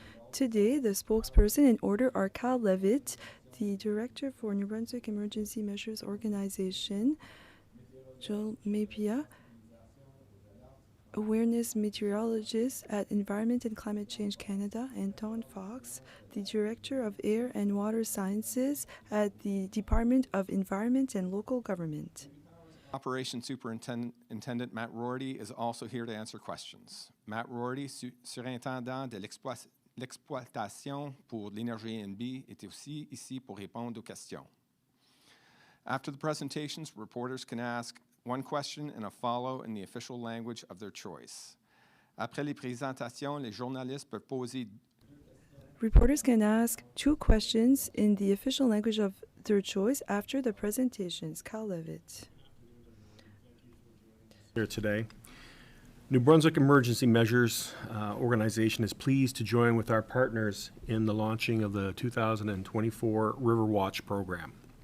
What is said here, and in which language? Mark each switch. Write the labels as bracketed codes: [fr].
[en] Today, the spokesperson in order are Kyle Levitt, the Director for New-Brunswick Emergency Measures Organization, Jill Mapia, Awareness Meteorologist at Environment and Climate Change Canada, and Don Fox, the Director of Air and Water Sciences at the Department of Environment and Local Government. Operations Superintendent Matt Rorty is also here to answer questions. [fr] Matt Rorty, surintendant de l'exploitation pour l'énergie NB, est aussi ici pour répondre aux questions. [en] After the presentations, reporters can ask one question and a follow in the official language of their choice. [fr] Après les présentations, les journalistes peuvent poser. [en] Reporters can ask two questions in the official language of their choice after the presentations. Kyle Levitt. Here today. New-Brunswick Emergency Measures Organization is pleased to join with our partners in the launching of the 2024 Riverwatch program.